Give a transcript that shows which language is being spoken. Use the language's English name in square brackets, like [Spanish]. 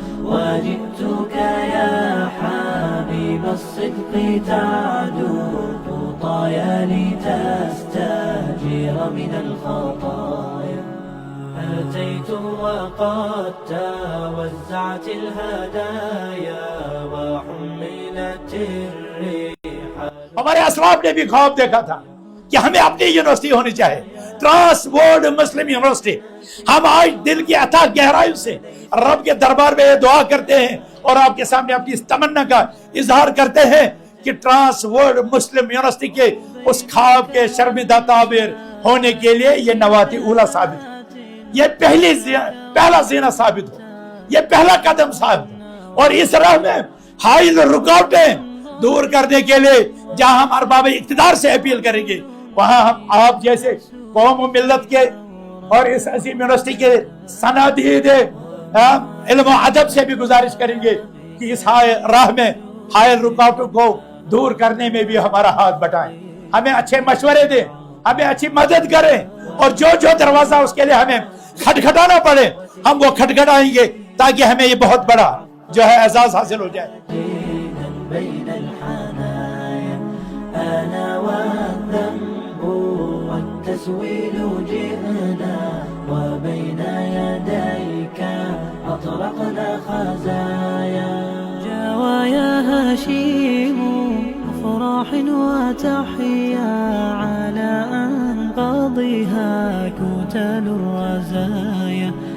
[Arabic] وجدتك يا حبيب الصدق تعدو خطايا لتستجير من الخطايا. أتيت وقد توزعت الهدايا وحملت الريح. [Urdu] ہمارے اسلاف نے بھی خواب دیکھا تھا کہ ہمیں اپنی یونیورسٹی ہونی چاہیے، ٹرانس ورلڈ مسلم یونیورسٹی. ہم آج دل کی عطا گہرائی سے رب کے دربار میں یہ دعا کرتے ہیں اور آپ کے سامنے اپنی اس تمنا کا اظہار کرتے ہیں کہ ٹرانس ورلڈ مسلم یونیورسٹی کے اس خواب کے شرمندہ تعبیر ہونے کے لیے یہ نواتی اولا ثابت ہو، یہ پہلا زینہ ثابت ہو، یہ پہلا قدم ثابت ہو، اور اس راہ میں حائل رکاوٹیں دور کرنے کے لیے جہاں ہم ارباب اقتدار سے اپیل کریں گے، وہاں ہم آپ جیسے قوم و ملت کے اور اس عظیم یونیورسٹی کے صنادید علم و ادب سے بھی گزارش کریں گے کہ اس راہ میں حائل رکاوٹوں کو دور کرنے میں بھی ہمارا ہاتھ بٹائیں، ہمیں اچھے مشورے دیں، ہمیں اچھی مدد کریں، اور جو دروازہ اس کے لیے ہمیں کھٹکھٹانا پڑے ہم وہ کھٹکھٹائیں گے تاکہ ہمیں یہ بہت بڑا جو ہے اعزاز حاصل ہو جائے. [Arabic] بين الحنايا أنا والذنب والتسويل جئنا وبين يديك أطلقنا خزايا. جوايا هشيم أفراح وتحيا على أنقاضها كتل الرزايا.